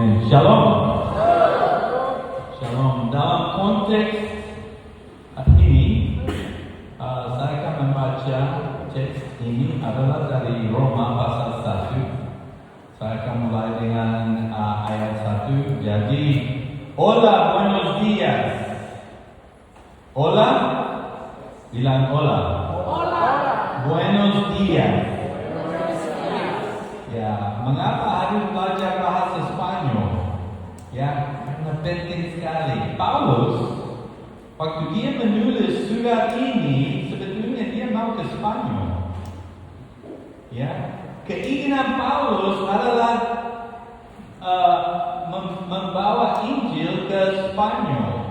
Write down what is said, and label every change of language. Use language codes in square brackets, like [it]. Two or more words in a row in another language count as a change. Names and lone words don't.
[id] Amin. Shalom. Shalom. Dalam konteks ini, saya akan membaca teks ini adalah dari Roma pasal 1. Saya akan mulai dengan ayat 1. Jadi, [es] hola, buenos días. Hola, bilang hola. Hola. Buenos días. [id] Ya, mengapa harus belajar bahasa Spanyol? Ya, karena penting sekali. Paulus, waktu dia menulis surat ini, sebetulnya dia mau ke Spanyol. Ya, keinginan Paulus adalah membawa Injil ke Spanyol.